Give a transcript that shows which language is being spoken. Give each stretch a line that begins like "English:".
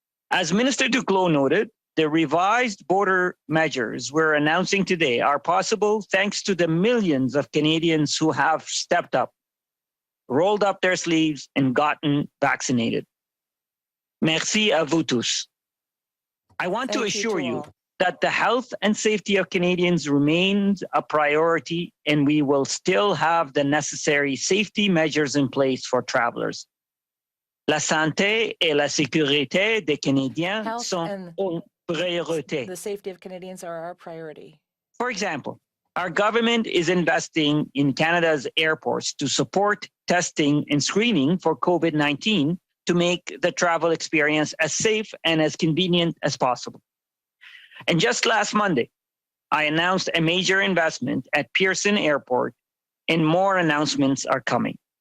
English: As Minister Duclos noted, the revised border measures we're announcing today are possible thanks to the millions of Canadians who have stepped up, rolled up their sleeves, and gotten vaccinated.
French: Merci à vous tous.
English: I want to assure you that the health and safety of Canadians remains a priority, and we will still have the necessary safety measures in place for travelers.
French: La santé et la sécurité des Canadiens sont une priorité.
English: The safety of Canadians are our priority. For example, our government is investing in Canada's airports to support testing and screening for COVID-19 to make the travel experience as safe and as convenient as possible. And just last Monday, I announced a major investment at Pearson Airport, and more announcements are coming.